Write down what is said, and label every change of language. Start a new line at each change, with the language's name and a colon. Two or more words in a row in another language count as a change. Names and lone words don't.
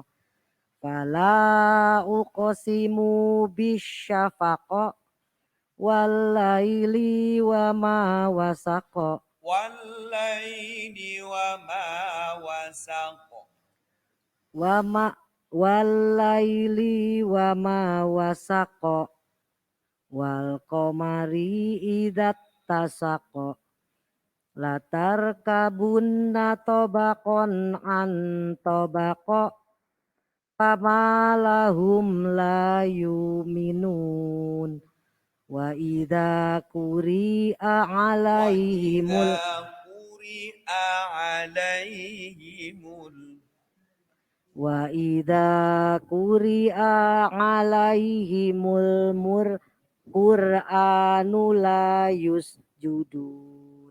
Arabic: فلا أقسم بالشفق والليل وما وسق. والليل وما وسق. والليل وما وسق. والقمر إذا اتسق. لتركبن طبقا عن طبق. فما لهم لا يؤمنون. وإذا قرئ عليهم وإذا قرئ عليهم القرآن لا يسجدون.